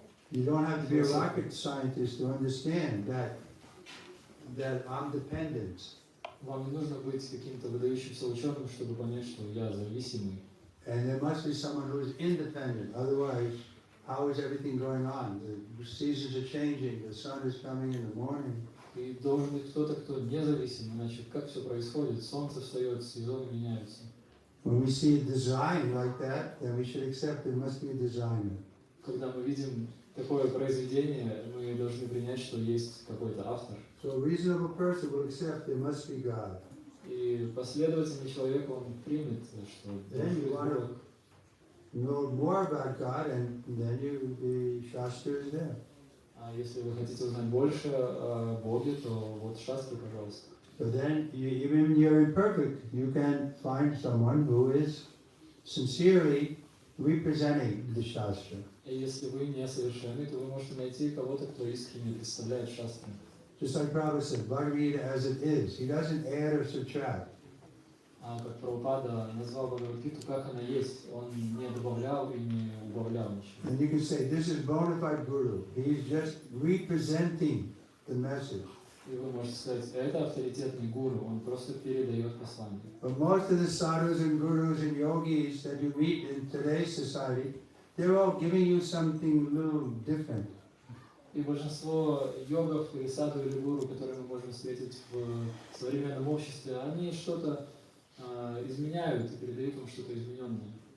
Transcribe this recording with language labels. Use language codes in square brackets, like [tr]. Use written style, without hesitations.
[en] You don't have to be a rocket scientist to understand that I'm dependent. [ru] Вам не нужно быть каким-то выдающимся ученым, чтобы понять, что я зависимый. [en] And there must be someone who is independent. Otherwise, how is everything going on? The seasons are changing. The sun is coming in the morning. [ru] И должен быть кто-то, кто независим, иначе как все происходит? Солнце встает, сезоны меняются. [en] When we see a design like that, then we should accept there must be a designer. [ru] Когда мы видим такое произведение, мы должны принять, что есть какой-то автор. [en] So a reasonable person will accept there must be God. [ru] И последовательный человек, он примет, что [en] Then you want to know more about God, and then the Shastra is there. [ru] А если вы хотите узнать больше о Боге, то вот Шастры, пожалуйста. [en] So then, even when you're imperfect, you can find someone who is sincerely representing the Shastra. [ru] И если вы несовершенны, то вы можете найти кого-то, кто искренне представляет Шастры. [en] Just like Prabhupada said, Bhagavad Gita as it is. He doesn't add or subtract. [ru] Как Прабхупада назвал Бхагавад-гиту, как она есть, он не добавлял и не убавлял ничего. [en] And you can say, this is bona fide Guru. He's just representing the message. [ru] И вы можете сказать, это авторитетный гуру, он просто передает послание. [en] But most of the sadhus and gurus and yogis that you meet in today's society, they're all giving you something a little different. [ru] И большинство йогов или саду или гуру, которые мы можем встретить в современном обществе, они что-то изменяют и передают вам что-то измененное.